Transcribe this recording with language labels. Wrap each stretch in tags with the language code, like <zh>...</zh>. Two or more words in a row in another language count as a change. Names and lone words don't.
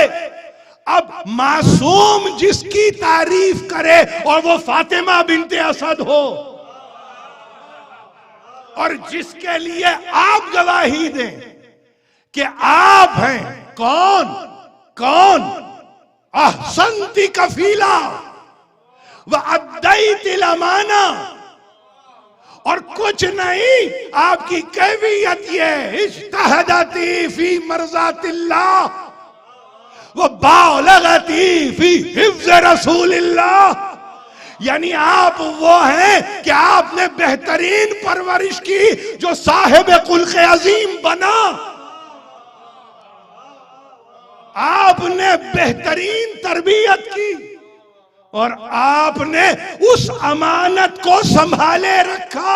<hi>अब मासूम जिसकी तारीफ करे और वो फातिमा बिनते असद हो, और जिसके लिए आप गवाही दें कि आप हैं कौन कौन,</hi> <ar>أحسنتِ الكفالة وأدّيتِ الأمانة,</ar> <hi>और कुछ नहीं, आपकी कैफियत ये</hi> <ar>اجتهدتِ في مرضاة الله وبالغتِ في حفظ رسول الله.</ar> <hi>यानी आप वो हैं कि आपने बेहतरीन परवरिश की जो साहिब खुल्क़े अजीम बना, आपने बेहतरीन तरबियत की और आपने उस अमानत को संभाले रखा।</hi>